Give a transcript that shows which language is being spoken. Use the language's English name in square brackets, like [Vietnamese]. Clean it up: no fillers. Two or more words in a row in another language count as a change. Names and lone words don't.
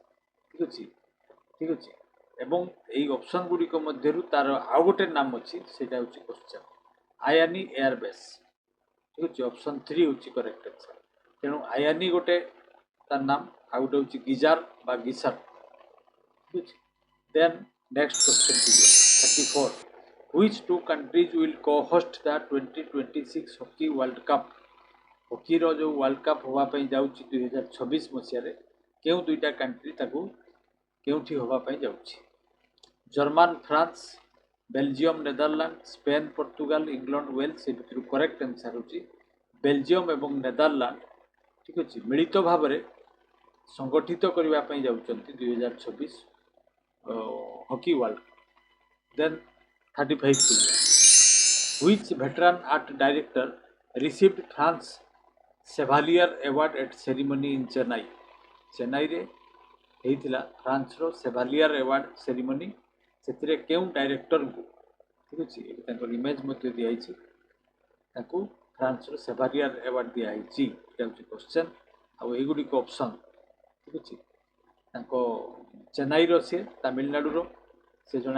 [Odia] ଠିକ୍ ଅଛି ଏବଂ ଏଇ ଅପସନ୍ ଗୁଡ଼ିକ ମଧ୍ୟରୁ ତାର ଆଉ ଗୋଟେ ନାମ ଅଛି ସେଇଟା ହେଉଛି କ୍ୱେଶ୍ଚନ୍ ଆୟାନି ଏୟାରବେସ୍ ଠିକ୍ ଅଛି ଅପସନ୍ 3 ହେଉଛି [English] correct answer [Odia] ତେଣୁ ଆୟାନି ଗୋଟେ ତାର ନାମ ଆଉ ଗୋଟେ ହେଉଛି ଗିଜାର ବା ଗିସାର ଠିକ୍ ଅଛି [English] then next question [Odia] ଥିବ [English] 34 which two countries will co-host the 2026 hockey world cup [Odia] ହକିର ଯେଉଁ [English] world cup [Odia] ହେବା ପାଇଁ ଯାଉଛି 2026 ମସିହାରେ କେଉଁ ଦୁଇଟା କଣ୍ଟ୍ରି ତାକୁ କେଉଁଠି ହେବା ପାଇଁ ଯାଉଛି ଜର୍ମାନ ଫ୍ରାନ୍ସ ବେଲଜିୟମ ନେଦରଲ୍ୟାଣ୍ଡ ସ୍ପେନ୍ ପର୍ତ୍ତୁଗାଲ ଇଂଲଣ୍ଡ ୱେଲ୍ସ ଏ ଭିତରୁ [English] correct answer [Odia] ହେଉଛି ବେଲଜିୟମ ଏବଂ ନେଦରଲ୍ୟାଣ୍ଡ ଠିକ୍ ଅଛି ମିଳିତ ଭାବରେ ସଂଗଠିତ କରିବା ପାଇଁ ଯାଉଛନ୍ତି 2026 [English] hockey world cup then 35 which veteran art director received France Chevalier Award at ceremony in Chennai [Odia] ଚେନ୍ନାଇରେ ହେଇଥିଲା ଫ୍ରାନ୍ସର ସେଭାଲିୟର ଆୱାର୍ଡ [English] ceremony [Odia] ସେଥିରେ କେଉଁ ଡାଇରେକ୍ଟରଙ୍କୁ ଠିକ୍ ଅଛି ଏଠି ତାଙ୍କର ଇମେଜ୍ ମଧ୍ୟ ଦିଆହେଇଛି ତାଙ୍କୁ ଫ୍ରାନ୍ସର ସେଭାଲିୟର ଆୱାର୍ଡ ଦିଆହେଇଛି ଏଇଟା ହେଉଛି କ୍ୱେଶ୍ଚନ୍ ଆଉ ଏଇଗୁଡ଼ିକ ଅପସନ୍ ଠିକ୍ ଅଛି ତାଙ୍କ ଚେନ୍ନାଇର ସେ ତାମିଲନାଡୁର ସେ ଜଣେ